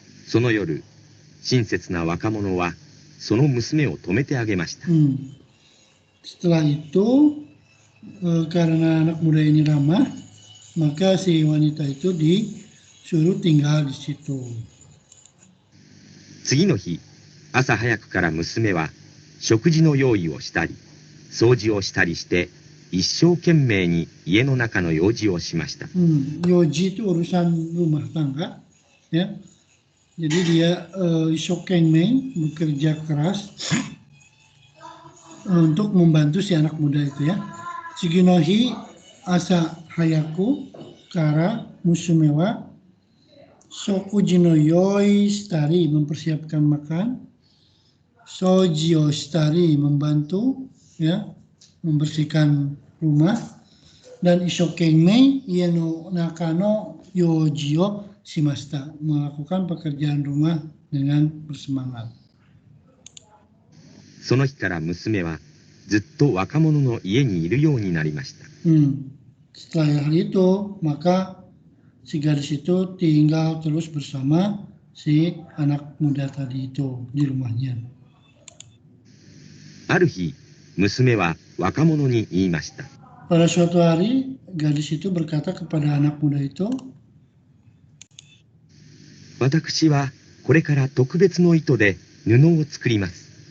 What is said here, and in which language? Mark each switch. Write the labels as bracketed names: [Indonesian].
[Japanese] その夜、親切な若者はその娘を止めてあげました。 [Indonesian] Setelah itu, karena anak muda ini ramah, maka si wanita itu disuruh tinggal di situ. [Japanese] 次の日、朝早くから娘は食事の用意をしたり、掃除をしたりして、一生懸命に家の中の用事をしました。 [Indonesian] Yoji itu urusan rumah tangga, ya. Jadi dia ishokenmei bekerja keras untuk membantu si anak muda itu ya. [Japanese] Tsuginohi asa hayaku kara musume wa sokuji no yoi shitari, [Indonesian] mempersiapkan makan, [Japanese] soji o shitari, [Indonesian] membantu ya, membersihkan rumah, dan [Japanese] ishokenmei ie no nakano yoji o shimashita, [Indonesian] melakukan pekerjaan rumah dengan bersemangat. [Japanese] その日から娘はずっと若者の家にいるようになりました。 [Indonesian] Setelah hari itu, maka si gadis itu tinggal terus bersama si anak muda tadi itu di rumahnya. [Japanese] ある日、娘は若者に言いました。 [Indonesian] Pada suatu hari, gadis itu berkata kepada anak muda itu, [Japanese] 私はこれから特別の糸で布を作ります。